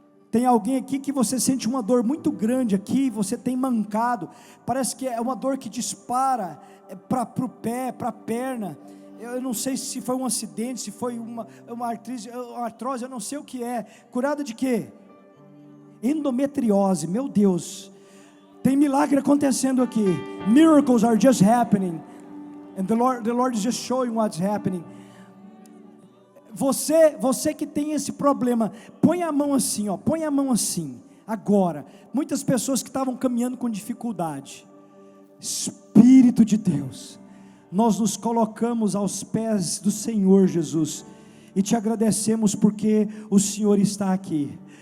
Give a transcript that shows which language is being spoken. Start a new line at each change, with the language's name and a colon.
Portuguese: Tem alguém aqui que você sente uma dor muito grande aqui, você tem mancado, parece que é uma dor que dispara para o pé, para a perna. Eu não sei se foi um acidente, se foi uma artrose, eu não sei o que é. Curada de quê? Endometriose, meu Deus. Tem milagre acontecendo aqui.
English: Miracles are just happening. And the Lord is just showing what's happening.
Portuguese: Você que tem esse problema, põe a mão assim, ó, põe a mão assim. Agora, muitas pessoas que estavam caminhando com dificuldade. Espírito de Deus, nós nos colocamos aos pés do Senhor Jesus e te agradecemos porque o Senhor está aqui.